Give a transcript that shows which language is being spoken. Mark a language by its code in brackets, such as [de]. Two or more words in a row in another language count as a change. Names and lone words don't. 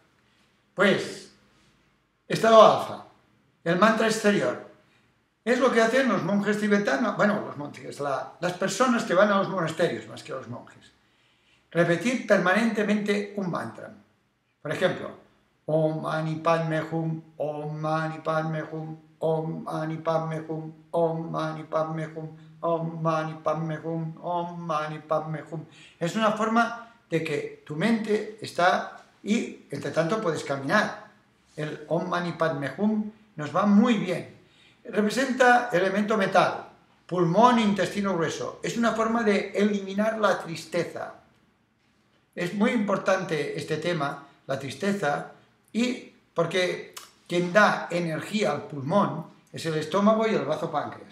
[es] Pues, estado alfa, el mantra exterior. Es lo que hacen los monjes tibetanos, bueno, los monjes, las personas que van a los monasterios más que los monjes. Repetir permanentemente un mantra. Por ejemplo, [sa] ओं मणि पद्मे हूं, ओं मणि पद्मे हूं, ओं मणि पद्मे हूं, ओं मणि पद्मे हूं, ओं मणि पद्मे हूं, ओं मणि पद्मे हूं. [es] Es una forma de que tu mente está y entre tanto puedes caminar. El [sa] ओं मणि पद्मे हूं [es] nos va muy bien. Representa elemento metal, pulmón e intestino grueso. Es una forma de eliminar la tristeza. Es muy importante este tema, la tristeza, y porque quien da energía al pulmón es el estómago y el bazo páncreas.